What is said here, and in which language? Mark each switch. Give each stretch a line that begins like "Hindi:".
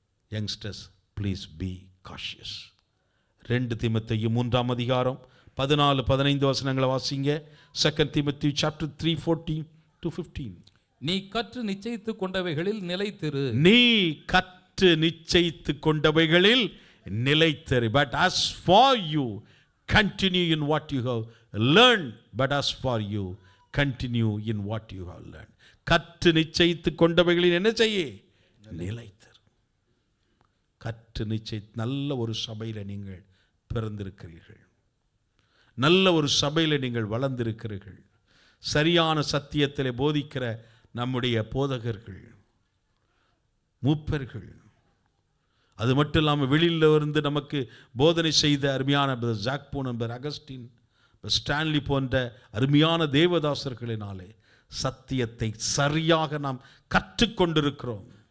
English: Youngsters, please be cautious.
Tamil: 2 தீமோத்தேயு 3ஆம் அதிகாரம் 14-15 வசனங்களை வாசிங்க.
English: 2 Timothy chapter 3:14-15.
Tamil: நீ கற்று நிச்சயித்து கொண்டவைகளில் நிலைத்திரு. நீ கற்று நிச்சயித்து கொண்டவைகளில் நிலைத்திரு.
English: But as for you, continue in what you have learned. But as for you, continue in what you have learned.
Tamil: கற்று நிச்சயித்து கொண்டவைகளில் என்ன செய்ய? நிலைத்திரு. கற்று நிச்சயித்து, நல்ல ஒரு சபையில் நீங்கள் பிறந்திருக்கிறீர்கள், நல்ல ஒரு சபையில் நீங்கள் வளர்ந்திருக்கிறீர்கள். சரியான சத்தியத்தில் போதிக்கிற நம்முடைய போதகர்கள், மூப்பர்கள், அது மட்டும் இல்லாமல் வெளியில் இருந்து நமக்கு போதனை செய்த அருமையான ஜாக்போன், அகஸ்டின், ஸ்டான்லி போன்ற அருமையான தேவதாசர்களினாலே சத்தியத்தை சரியாக நாம் கற்றுக்கொண்டிருக்கிறோம்.